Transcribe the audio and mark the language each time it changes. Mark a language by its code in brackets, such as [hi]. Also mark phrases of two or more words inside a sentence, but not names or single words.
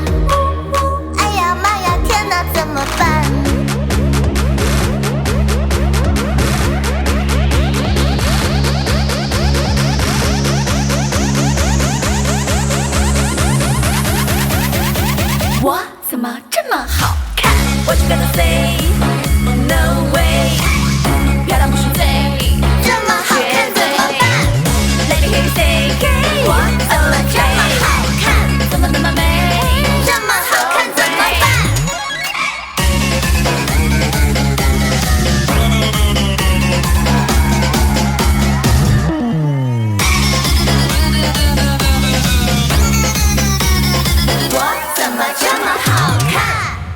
[zh] 哎呀妈呀，天哪，怎么办？我怎么这么好看？我只跟着 [en] say no way， [zh] 漂亮不是罪，这么好看怎么办 [en] ？Let me hear you say hey， [zh] 我怎么这么好看？怎么那么美？这么好看怎么办？我怎么这么好看？